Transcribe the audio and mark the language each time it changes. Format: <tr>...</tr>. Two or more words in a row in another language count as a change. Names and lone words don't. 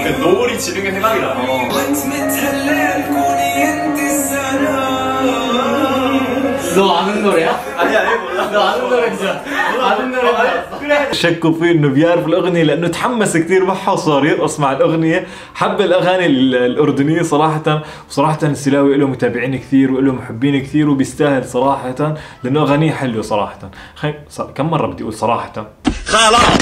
<ko>그 노을이 지는 게 대박이다. 너 아는 노래야? 아니 몰라. 너 아는 노래죠? 아는 노래죠? 그래.</ko> <ar>شكوا فيه انه بيعرف الاغنيه لانه تحمس كثير معها وصار يرقص مع الاغنيه. حب الاغاني الاردنيه صراحه، وصراحه السلاوي له متابعين كثير وله محبين كثير وبيستاهل صراحه لانه اغانيه حلوه صراحه. كم مره بدي اقول صراحه؟ خلاص.</ar>